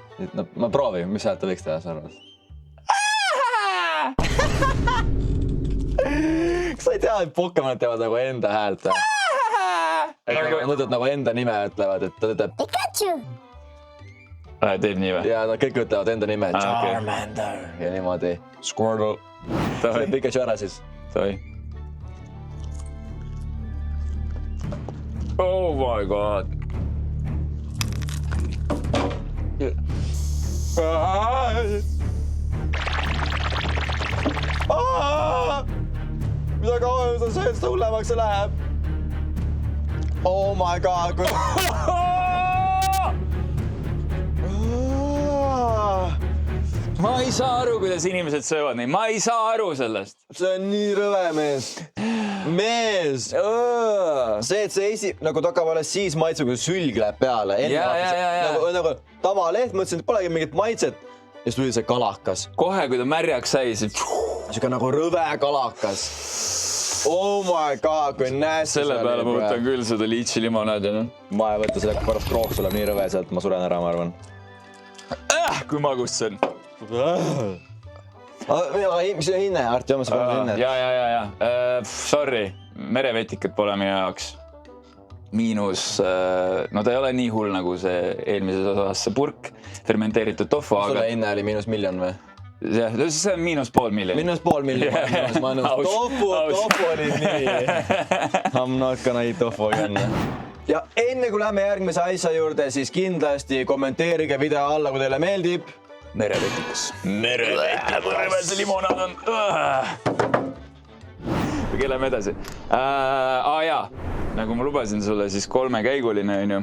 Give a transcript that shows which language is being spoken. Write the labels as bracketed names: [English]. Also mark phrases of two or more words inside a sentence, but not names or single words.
[Estonian] No, ma proovin, mis häält ta võiks teha, sa arvad? Kas sa ei tea, et Pokemonid teevad nagu enda häält? Mõtled nagu enda nime ütlevad, et ta ütleb Pikachu! Teeb nii või? ja nad kõik ütlevad enda nime. Charmander. Ja niimoodi. Squirtle. See on Pikachu ära siis. Toi. [English] Oh my god. [Estonian] Mida kauem sa sööd, seda hullemaks see läheb. [English] Oh my god. [Estonian] Ma ei saa aru, kuidas inimesed söövad neid. Ma ei saa aru sellest. See on nii rõve, mees. Mees. See, et see nagu ta hakkab alles siis maitse, kui sülg läheb peale. Nagu tavaleht, mõtlesin, et polegi mingit maitset. Ja siis tuli see kalakas. Kohe, kui ta märjaks sai, siis... Siuke nagu rõve kalakas. [English] Oh my god, [Estonian] kui nästi. Selle peale ma võtan küll seda liitsi limonaadi. Ma ei võtta selle pärast krooks tuleb nii rõve sealt, ma suren ära, ma arvan. Kui magus see on. Mis on hinne, Artjom, sa pole hinne? Ja. Sorry, merevetikad pole meie jaoks. Miinus, no ta ei ole nii hull nagu see eelmises osas see purk, fermenteeritud tofu, aga... Sulle hinne oli -1 000 000 või? Jah, see on -500 000. -500 000, ma nõus. Tofu oli nii. [English] I'm not gonna eat tofu again. [Estonian] Ja enne kui lähme järgmise asja juurde, siis kindlasti kommenteerige video alla, kui teile meeldib. Merevetikas. Merevetikas. See limonaad on... Lähme edasi. Jaa, nagu ma lubasin sulle, siis 3-käiguline on ju.